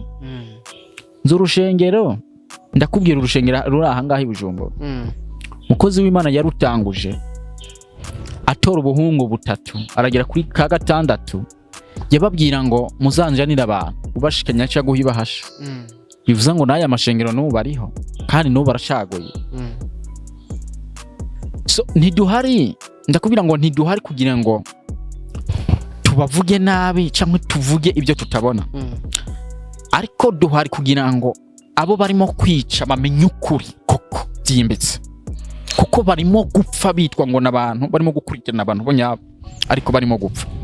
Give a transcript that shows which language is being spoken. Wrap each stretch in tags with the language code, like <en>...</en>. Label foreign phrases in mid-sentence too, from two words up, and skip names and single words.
<rn>Urushengero ndakubwira, urushengero ruri aha ngaha i Bujumbura, umukozi w'Imana yarutanguje atora ubuhungu butatu aragera kuri ka gatandatu, yababwira ngo muzanjanira abantu ubashikanya cyo guhibahasha. Bivuze ngo n'aya mashengero n'ubu bariho kandi n'ubu barashaguye. So ntiduhari, ndakubwira ngo ntiduhari kugira ngo tubavuge nabi cyangwa tuvuge ibyo tutabona, ariko duhari kugira ngo abo barimo kwica bamenye ukuri koko byimbitse, kuko barimo gupfa bitwa ngo n'abantu barimo gukurikirana abantu bo nyabo, ariko barimo gupfa.</rn>